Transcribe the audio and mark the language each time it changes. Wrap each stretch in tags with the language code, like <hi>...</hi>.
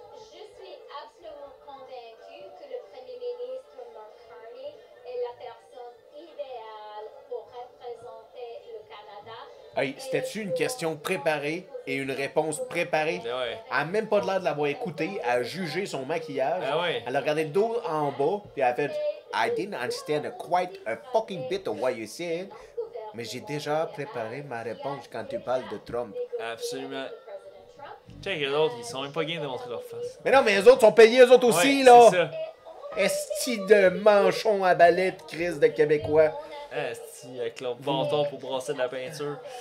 <fr>Je suis absolument convaincue que le Premier ministre Mark Carney est la personne idéale pour représenter le Canada. Hey, c'était-tu une question préparée et une réponse préparée? Ben ouais. Elle n'a même pas l'air de l'avoir écouté. Elle a jugé son maquillage. Ah ouais. Elle a regardé le dos en bas. Puis elle a fait</fr> <en>I didn't understand quite a fucking bit of what you said.</en> <fr>Mais j'ai déjà préparé ma réponse quand tu parles de Trump. Absolument. Check les autres, ils sont même pas game de montrer leur face. Mais non, mais les autres sont payés, eux autres aussi, Ouais, là. c'est ça. Esti de manchon à balai de crise de Québécois. Esti, avec leur bâton pour brasser de la peinture.</fr>